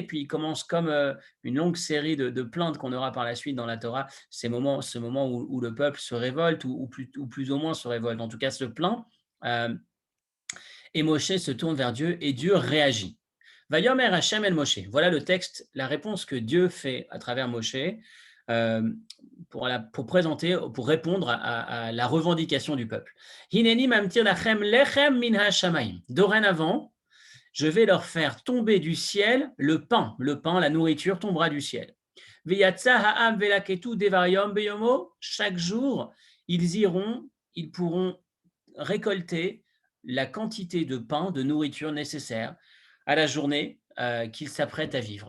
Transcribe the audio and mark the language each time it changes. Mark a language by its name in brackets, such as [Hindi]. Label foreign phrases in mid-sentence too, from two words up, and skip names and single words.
[French] Puis, il commence comme une longue série de plaintes qu'on aura par la suite dans la Torah, ce moment où le peuple se révolte, ou plus ou moins se révolte, en tout cas se plaint. Et Moshe se tourne vers Dieu et Dieu réagit. [Hebrew] ויאמר השם אל משה. [French] Voilà le texte, la réponse que Dieu fait à travers Moshe pour présenter, pour répondre à la revendication du peuple. [Hebrew] הנני ממטיר לכם לחם מן השמים. [French] Dorénavant, je vais leur faire tomber du ciel le pain, la nourriture tombera du ciel. Chaque jour, ils pourront récolter la quantité de pain, de nourriture nécessaire à la journée qu'ils s'apprêtent à vivre.